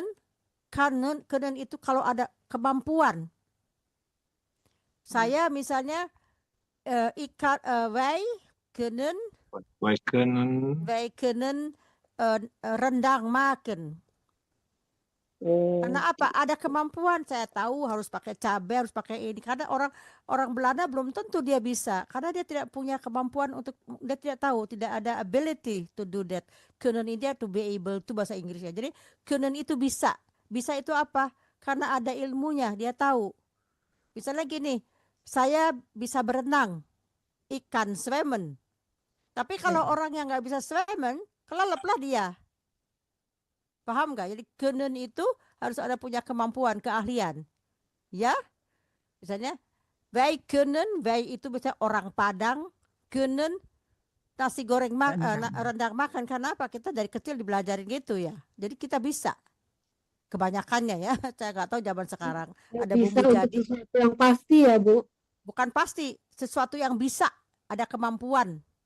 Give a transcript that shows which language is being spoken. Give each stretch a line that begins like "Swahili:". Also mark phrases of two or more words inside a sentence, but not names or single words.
Indonesian: Kunnen itu kalau ada kemampuan. Saya misalnya
Dutch: wij kunnen rendang maken.
Indonesian: Karena apa? Ada kemampuan. Saya tahu harus pakai cabai, harus pakai ini. Karena orang Belanda belum tentu dia bisa. Karena dia tidak punya kemampuan untuk, dia tidak tahu, tidak ada
English: ability to do that. Kunnen dia to be able to,
Indonesian: bahasa Inggrisnya. Jadi kunnen itu bisa. Bisa itu apa? Karena ada ilmunya, dia tahu. Misalnya gini, saya bisa berenang, ikan, zwemmen. Tapi kalau orang yang nggak bisa zwemmen, kelelaplah dia. Paham nggak? Jadi kunnen itu harus ada punya kemampuan, keahlian. Ya, misalnya,
Dutch: wij kunnen,
Indonesian: wij itu bisa orang Padang, kunnen nasi goreng rendang makan. Karena apa? Kita dari kecil dibelajarin gitu ya. Jadi kita bisa. Kebanyakannya ya, saya nggak tahu zaman sekarang. Ada Bisa bumbu untuk jadi, sesuatu yang pasti ya, Bu. bukan pasti, sesuatu yang bisa, ada kemampuan,